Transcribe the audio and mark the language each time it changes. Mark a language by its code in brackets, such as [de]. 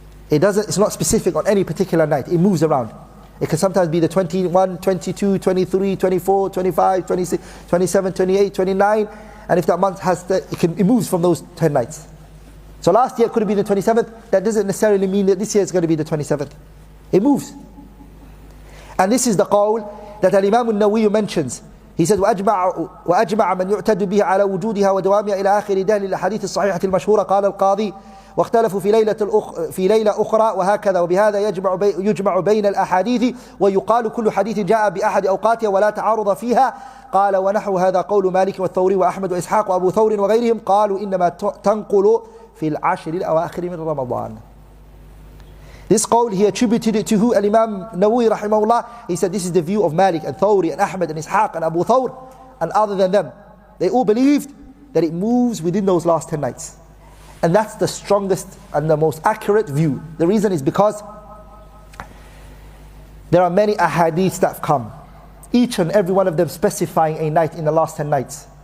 [en] It's not specific on any particular night, it moves around. It can sometimes be the 21, 22, 23, 24, 25, 26, 27, 28, 29, and if that month has it moves from those 10 nights. So last year it could have been the 27th, that doesn't necessarily mean that this year it's going to be the 27th. It moves. And this is the qawl that Imam 𝗏 mentions. [ar] He says, وأجمع من يعتد به على وجودها ودوامها إلى آخر دهل الأحاديث الصحيحة المشهورة قال القاضي واختلفوا في ليلة أخرى وهكذا وبهذا يجمع بين الأحاديث ويقال كل حديث جاء بأحد أوقاتها ولا تعارض فيها قال ونحو هذا قول مالك والثوري وأحمد وإسحاق وأبو ثور وغيرهم قالوا إنما تنقل في العشر الأواخر من رمضان. [en] This qawl, he attributed it to who? Imam 𝗏 rahimahullah. He said this is the view of Malik and Thawri and Ahmad and Ishaq and Abu Thawr and other than them. They all believed that it moves within those last 10 nights. And that's the strongest and the most accurate view. The reason is because there are many ahadiths that have come, each and every one of them specifying a night in the last 10 nights.